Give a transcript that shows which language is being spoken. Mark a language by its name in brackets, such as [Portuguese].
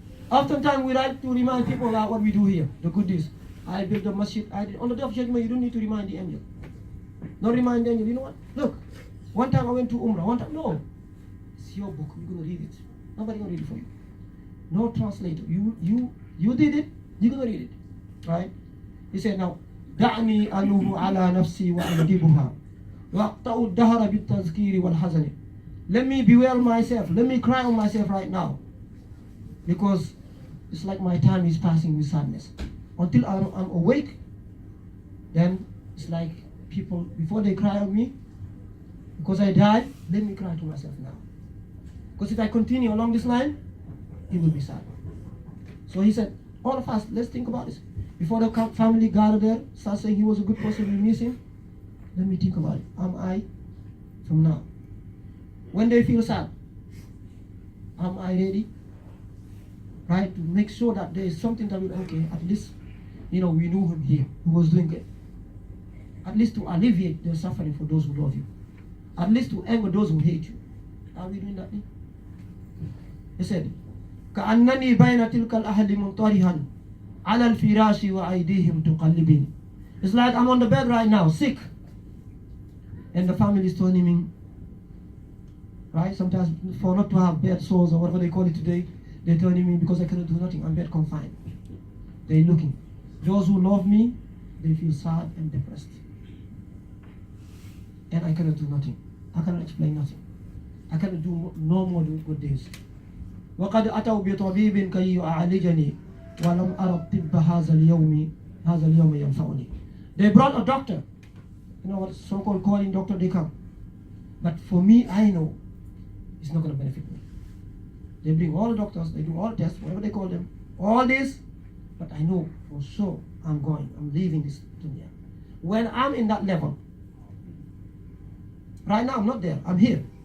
[English] Oftentimes we like to remind people about what we do here, the good deeds. I built a masjid. On the day of judgment, you don't need to remind the angel. Don't remind the angel. You know what? Look, one time I went to Umrah. No. It's your book. You're going to read it. Nobody going to read it for you. No translator. You did it. You're going to read it. Right? He said, now, [Arabic] دعني أنوه على نفسي وأندبها وأقطع الدهر بالتذكير والحزن. [English] Let me bewail myself. Let me cry on myself right now. Because it's like my time is passing with sadness. Until I'm awake, then it's like people, before they cry on me, because I died, let me cry to myself now. Because if I continue along this line, it will be sad. So he said, all of us, let's think about this. Before the family gathered there, start saying he was a good person, we miss him. Let me think about it. Am I from now? When they feel sad, am I ready? Right? To make sure that there is something that will, okay, at least, we knew him here, who was doing it. At least to alleviate the suffering for those who love you. At least to anger those who hate you. Are we doing that thing? He said, [Arabic] كأنني بين تلك الأهل منطرحا على الفراش وأيديهم تقلبني. [English] It's like I'm on the bed right now, sick. And the family is turning me, right? Sometimes for not to have bed sores or whatever they call it today, they're turning me because I cannot do nothing. I'm bed confined. They're looking. Those who love me, they feel sad and depressed. And I cannot do nothing. I cannot explain nothing. I cannot do no more good days. [Arabic] وقد أتوا بطبيب كي يعالجني ولم أرى الطب هذا اليوم ينفعني. [English] They brought a doctor. What so-called calling doctor, they come. But for me, I know it's not going to benefit me. They bring all the doctors, they do all the tests, whatever they call them, all this, but I know for sure I'm leaving this dunya. When I'm in that level, right now I'm not there, I'm here.